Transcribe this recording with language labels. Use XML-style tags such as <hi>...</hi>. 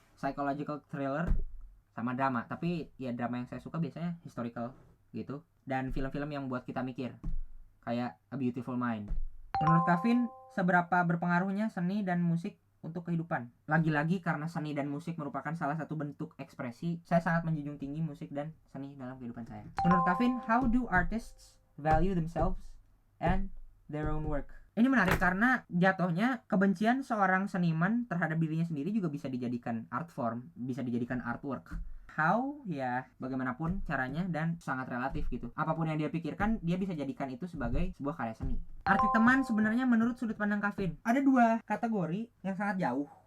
<id>Psychological thriller sama drama. Tapi ya drama yang saya suka biasanya historical gitu, dan film-film yang buat kita mikir kayak A Beautiful Mind. Menurut Kavin, seberapa berpengaruhnya seni dan musik untuk kehidupan? Lagi-lagi karena seni dan musik merupakan salah satu bentuk ekspresi, saya sangat menjunjung tinggi musik dan seni dalam kehidupan saya. Menurut Kavin,</id> <en>how do artists value themselves and their own work?</en> <id>Ini menarik karena jatuhnya kebencian seorang seniman terhadap dirinya sendiri juga bisa dijadikan art form, bisa dijadikan artwork. How, ya bagaimanapun caranya dan sangat relatif gitu. Apapun yang dia pikirkan, dia bisa jadikan itu sebagai sebuah karya seni. Arti teman sebenarnya menurut sudut pandang Kavin ada dua kategori yang sangat jauh.</id>